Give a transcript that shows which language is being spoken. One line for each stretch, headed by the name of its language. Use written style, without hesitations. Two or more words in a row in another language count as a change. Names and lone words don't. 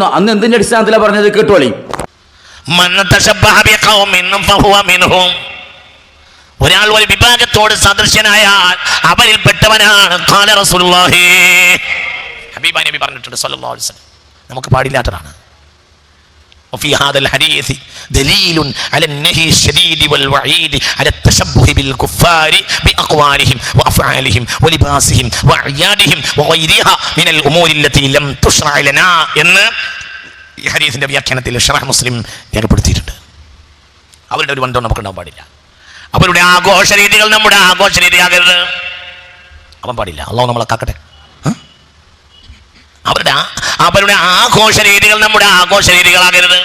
Malayalam: അന്ന് എന്തിന്റെ അടിസ്ഥാനത്തിലാണ് പറഞ്ഞത് കേട്ടോളി. ഒരാൾ ഒരു വിഭാഗത്തോട് സദൃശ്യനായാൽ അവരിൽപ്പെട്ടവനാണ്. ഹബീബാ നബി പറഞ്ഞിട്ടുണ്ട്
Arabic: صلى الله عليه وسلم.
Malayalam: നമുക്ക് പാടില്ലാത്തതാണ്.
Arabic: وفي هذا الحديث دليل على النهي الشديد والوعيد على التشبه بالكفار بأقوالهم وأفعالهم ولباسهم وأعيادهم وغيرها من الأمور التي لم تشرع لنا
Malayalam: എന്ന് ഈ ഹദീസിന്റെ വ്യാഖ്യാനത്തിൽ ഷറഹ് മുസ്ലിം രേഖപ്പെടുത്തിയിട്ടുണ്ട്. അവരുടെ ഒരു ബന്ധം നമുക്ക് ഉണ്ടാവാൻ പാടില്ല. അവരുടെ ആഘോഷ രീതികൾ നമ്മുടെ ആഘോഷ രീതിയാകരുത്. അവൻ പാടില്ല. അല്ലാഹു നമ്മളെ കാക്കട്ടെ. അവരുടെ ആഘോഷ രീതികൾ നമ്മുടെ ആഘോഷ രീതികളാകരുത്.